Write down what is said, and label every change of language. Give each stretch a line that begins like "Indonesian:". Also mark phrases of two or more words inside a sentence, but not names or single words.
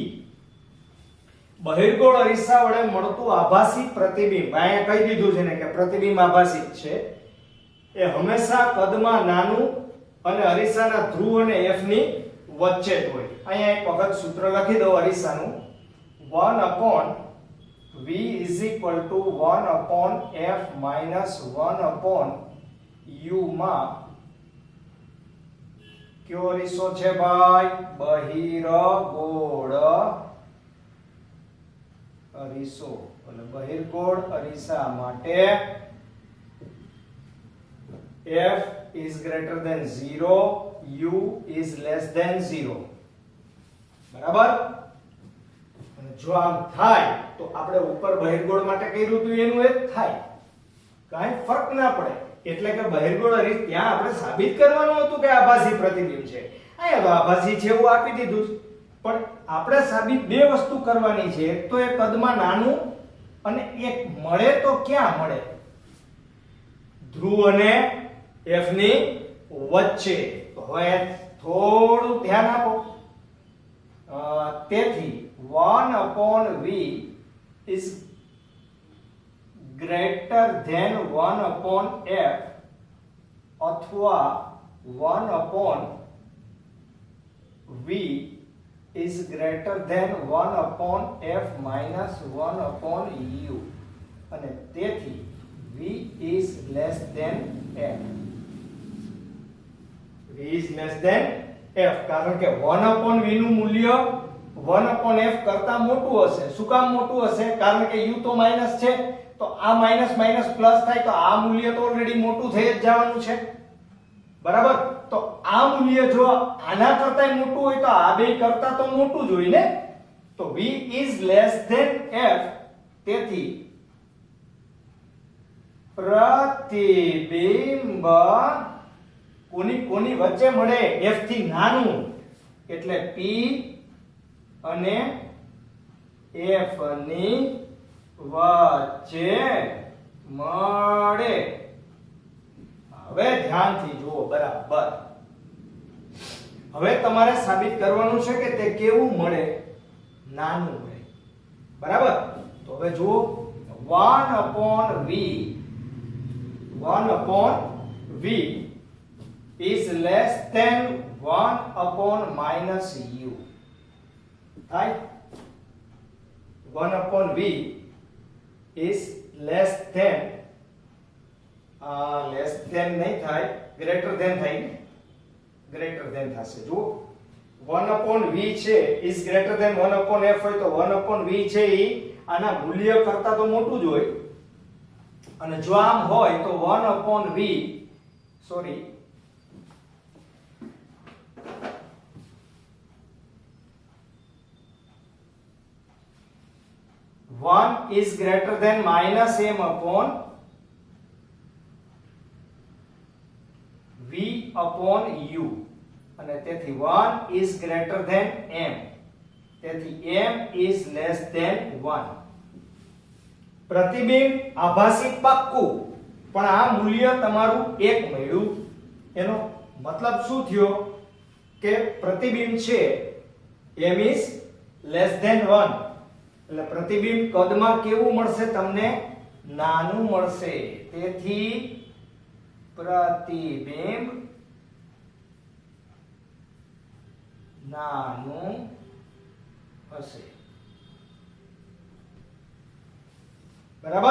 Gujarati: બહિર્ગોળ અરીસા વડે મળતું આભાસી પ્રતિબિંબ. અહીંયા કહી દીધું છે ને કે પ્રતિબિંબ આભાસી છે. એ હંમેશા કદમાં નાનું અને અરીસાના ધ્રુવ અને f ની વચ્ચે જ હોય. અહીંયા એક વખત સૂત્ર લખી દો અરીસાનું.
English: 1/v is equal to 1/f minus 1/u
Gujarati: માં કયો અરીસો છે ભાઈ? બહિર્ગોળ અરીસો. એટલે બહિર્ગોળ અરીસા માટે
English: f is greater than 0, u is less than 0,
Gujarati: બરાબર? અને જો આમ થાય તો આપણે ઉપર બહિર્ગોળ માટે કર્યું હતું એનું એ જ થાય, કાંઈ ફરક ના પડે. એટલે કે બહિર્ગોળ અરીસ ત્યાં આપણે સાબિત કરવાનું હતું કે આભાસી પ્રતિબિંબ છે, અહીંયા તો આભાસી છે એવું આપી દીધું છે. પણ આપણે સાબિત બે વસ્તુ કરવાની છે. એક તો એ કદમાં નાનું અને એક મળે તો ક્યાં મળે? ધ્રુવ અને f ની વચ્ચે. હવે થોડું ધ્યાન આપો. તેથી
English: 1/v is greater than 1/f અથવા 1/v is greater than 1/f minus 1/u
Gujarati: અને તેથી
English: v is less than f. v is less than f
Gujarati: કારણ કે 1/v નું મૂલ્ય 1/f કરતા મોટું હશે. શું કામ મોટું હશે? કારણ કે u તો માઈનસ છે તો આ
English: minus minus plus
Gujarati: થાય તો આ મૂલ્ય તો ઓલરેડી મોટું થઈ જ જવાનું છે, બરાબર? તો આ મૂલ્ય જો આના કરતા મોટું હોય તો આ બે કરતા તો મોટું જ હોય ને. તો
English: v is less than f.
Gujarati: તેથી પ્રતિબિંબ કોની વચ્ચે મળે? f થી નાનું એટલે p અને f ની વચ્ચે મળે. હવે ધ્યાનથી જુઓ બરાબર. હવે તમારે સાબિત કરવાનું છે કે તે કેવું મળે? નાનું મળે, બરાબર? તો હવે જુઓ
English: 1/v is less than 1/-u. થાય 1/v is less than
Gujarati: નહીં થાય,
English: greater than
Gujarati: થાય ને,
English: greater than થશે.
Gujarati: જો 1/v છે
English: is greater than
Gujarati: 1/f હોય તો 1/v છે ઈ આના મૂલ્ય કરતા તો મોટું જ હોય, અને જો આમ હોય તો 1/v સોરી
English: 1 is greater than minus m upon v upon u,
Gujarati: અને તેથી
English: 1 is greater than m, તેથી m is less than 1.
Gujarati: પ્રતિબિંબ આભાસી પાક્કું, પણ આ મૂલ્ય તમારું 1 મળ્યું. એનો મતલબ શું થયો કે પ્રતિબિંબ છે
English: m is less than 1,
Gujarati: એટલે પ્રતિબિંબ કદમાં કેવું મળશે તમને? નાનું મળશે. તેથી પ્રતિબિંબ નાનું હશે. બરાબર.